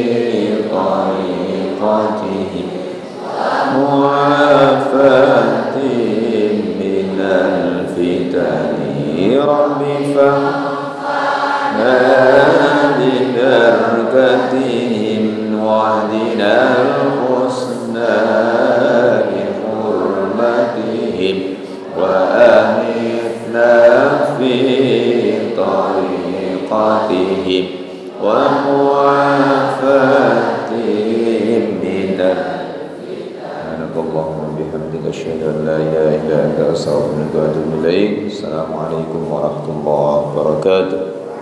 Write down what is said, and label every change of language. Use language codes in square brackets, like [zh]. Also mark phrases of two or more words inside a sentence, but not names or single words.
[ar] طريقتهم معافاتهم من الفتن ربي فانفعنا ببركاتهم واهدنا الحسنى بحرمتهم وأمتنا في طريقتهم ومعافاتهم من اللهم بحمدك أشهد أن لا إله إلا أنت أستغفرك وأتوب إليك. السلام عليكم ورحمة الله وبركاته.